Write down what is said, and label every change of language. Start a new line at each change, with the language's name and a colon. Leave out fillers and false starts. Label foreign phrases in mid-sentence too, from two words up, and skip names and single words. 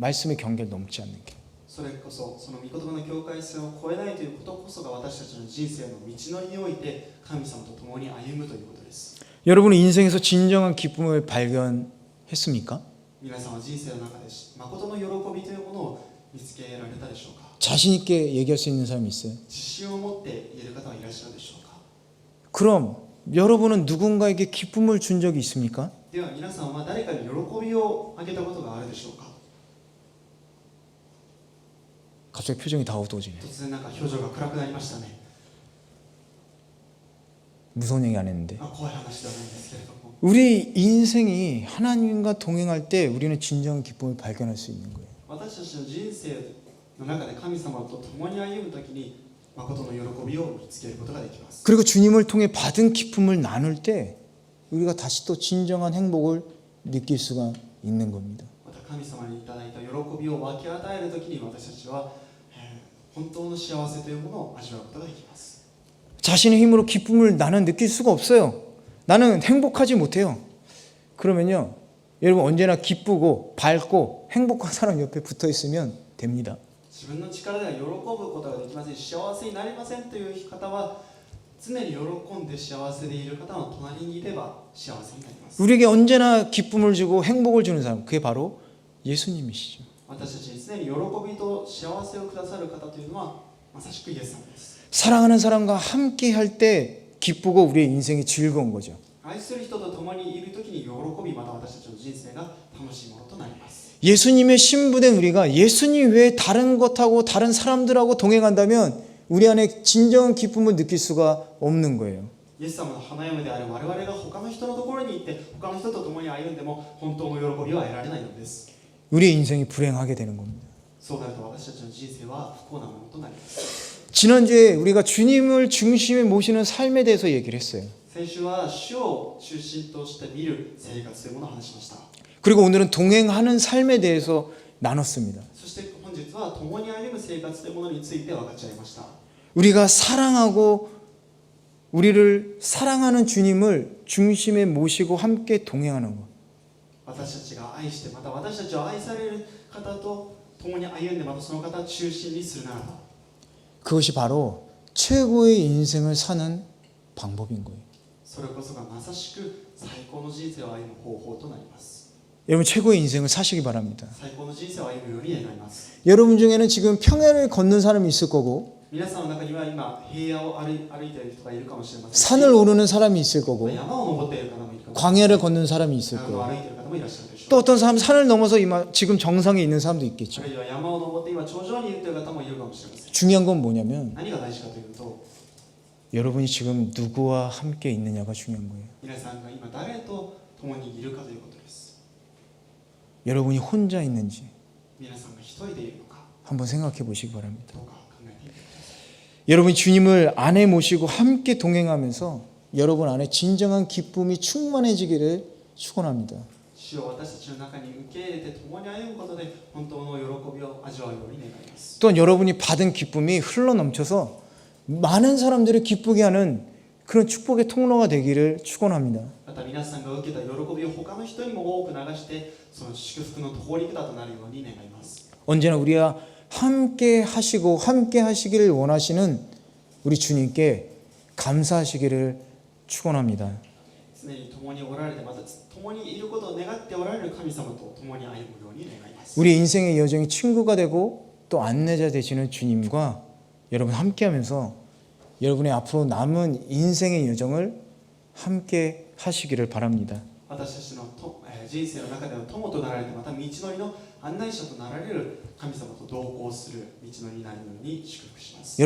Korean: 말씀의 경계를 넘지 않는 게.
Japanese: それこそその御言葉の境界線を越えないということこそが私たちの人生の道のりにおいて神様と共に歩むということです。
Korean: 여러분은 인생에서 진정한 기쁨을 발견했습니까?
Japanese: 皆さんは人生の中で誠の喜びというものを見つけられたでしょうか。
Korean: 자신 있게 얘기할 수 있는 사람이 있어요.
Japanese: 自信を持って言える方はいらっしゃるでしょうか。
Korean: 그럼 여러분은 누군가에게 기쁨을 준 적이 있습니까?
Japanese: では皆さんは誰かに喜びをあげたことがあるでしょうか。
Korean: 갑자기 표정이 다 어두워지네.
Japanese: 突然なんか表情が暗くなりましたね。
Korean: 무서운 얘기 안 했는데.
Japanese: 怖い話ではないんですけれども、
Korean: 우리 인생이 하나님과 동행할 때 우리는 진정한 기쁨을 발견할 수 있는 거예요.
Japanese: 私たちの人生の中で神様と共に歩むときに誠の喜びを見つけることができます。
Korean: 그리고 주님을 통해 받은 기쁨을 나눌 때 우리가 다시 또 진정한 행복을 느낄 수가 있는 겁니다.
Japanese: また神様にいただいた喜びを分け与えるときに私たちは、本当の幸せというものを味わうことができます。
Korean: 자신의 힘으로 기쁨을 나는 느낄 수가 없어요. 나는 행복하지 못해요. 그러면요, 여러분 언제나 기쁘고 밝고 행복한 사람 옆에 붙어 있으면 됩니다.
Japanese: 自分の力では喜ぶことができませんし、幸せになりませんという方は常に喜んで幸せでいる方の隣にいれば幸せになります。
Korean: 우리에게 언제나 기쁨을 주고 행복을 주는 사람, 그게 바로 예수님이시죠.
Japanese: 私たちに常に喜びと幸せをくださる方というのはまさしくイエス様です。
Korean: 사랑하는 사람과 함께 할 때 기쁘고 우리의 인생이 즐거운 거죠.
Japanese: 愛する人と共にいるときに喜び、また私たちの人生が楽しいものとなります。
Korean: 예수님의 신부된 우리가 예수님 외에 다른 것하고 다른 사람들하고 동행한다면 우리 안에 진정한 기쁨을 느낄 수가 없는 거예요.
Japanese: イエス様の花嫁である我々が他の人のところに行って他の人と共に歩んでも本当の喜びは得られないのです。
Korean: 우리의 인생이 불행하게 되는 겁니다.
Japanese: そうなると私たちの人生は不幸なものとなります。
Korean: 지난주에 우리가 주님을 중심에 모시는 삶에 대해서 얘기를 했어요.
Japanese: 先週は主を中心として見る生活というものを話しました。
Korean: 그리고 오늘은 동행하는 삶에 대해서 나눴습니다.
Japanese: そして本日は共に歩む生活というものについて分かち合いました。
Korean: 우리가 사랑하고 우리를 사랑하는 주님을 중심에 모시고 함께 동행하는 것.
Japanese: 私たちが愛してまた私たちを愛される方と共に歩んでまたその方を中心にするならば、
Korean: 그것이 바로 최고의 인생을 사는 방법인 거예요.
Japanese: それこそがまさしく最高の人生を歩む方法となります。
Korean: 여러분 최고의 인생을 사시기 바랍니다.
Japanese: 最高の人生を歩むように願います。
Korean: 여러분 중에는 지금 평야를 걷는 사람이 있을 거고
Japanese: 皆さんの中には今平野を歩いている人がいるかもしれませんし、
Korean: 산을 오르는 사람이 있을 거고
Japanese: 山を登っている方もいるかもしれません。
Korean: 광야를 걷는 사람이 있을
Japanese: 山を
Korean: 거고
Japanese: 歩いている方もいらっしゃるでしょう。
Korean: 또 어떤 사람은 산을 넘어서 지금 정상에 있는 사람도 있겠죠.
Japanese: あるいは山を登って今頂上にいるという方もいるかもしれません。
Korean: 중요한 건 뭐냐면
Japanese: 何が大事かというと、
Korean: 여러분이 지금 누구와 함께 있느냐가 중요한 거예요.
Japanese: 皆さんが今誰と共にいるかということです。
Korean: 여러분이 혼자 있는지
Japanese: 皆さんが一人でいるのか
Korean: 한번 생각해 보시기 바랍니다.
Japanese: どうか考えてみてください。
Korean: 여러분이 주님을 안에 모시고 함께 동행하면서 여러분 안에 진정한 기쁨이 충만해지기를 축원합니다.
Japanese: 主を私たちの中に受け入れて共に歩むことで本当の喜びを味わうように願います。
Korean: 또한 여러분이 받은 기쁨이 흘러넘쳐서 많은 사람들을 기쁘게 하는 그런 축복의 통로가 되기를 축원합니다.
Japanese: また皆さんが受けた喜びを他の人にも多く流してその祝福の通り札となるように願います。
Korean: 언제나 우리와 함께 하시고 함께 하시기를 원하시는 우리 주님께 감사하시기를 축원합니다.
Japanese: 常に共におられてまた共にいることを願っておられる神様と共に歩むように願います。
Korean: 우리 인생의 여정이 친구가 되고 또 안내자 되시는 주님과 여러분 함께하면서 여러분의 앞으로 남은 인생의 여정을 함께 하시기를 바랍니다.
Japanese: 私たちの人生の中での友となられて、また道のりの案内者となられる神様と同行する道のりになるように祝福します。